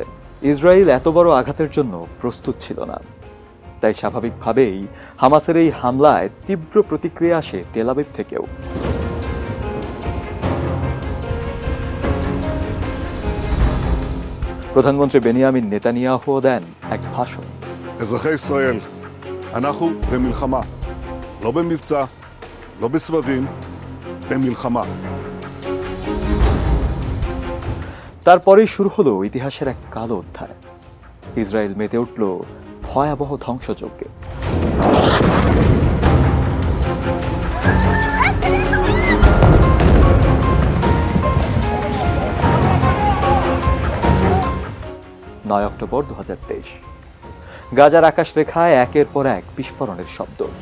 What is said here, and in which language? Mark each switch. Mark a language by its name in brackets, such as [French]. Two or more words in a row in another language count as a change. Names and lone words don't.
[Bangla] ইসরায়েল এত বড় আঘাতের জন্য প্রস্তুত ছিল না, তাই স্বাভাবিকভাবেই হামাসের এই হামলায় তীব্র প্রতিক্রিয়া আসে তেল আবিব থেকেও। প্রধানমন্ত্রী বেনিয়ামিন নেতানিয়াহু দেন এক ভাষণ। [Hebrew] אזרחי ישראל, אנחנו במלחמה, לא במבצע, לא בסבבים, במלחמה. [Bangla] তারপরেই শুরু হলো ইতিহাসের এক কালো অধ্যায়। ইসরায়েল মেতে উঠল ভয়াবহ ধ্বংসযজ্ঞে। অক্টোবর 2023 গাজার আকাশ রেখায় একের পর এক বিস্ফোরণের শব্দ।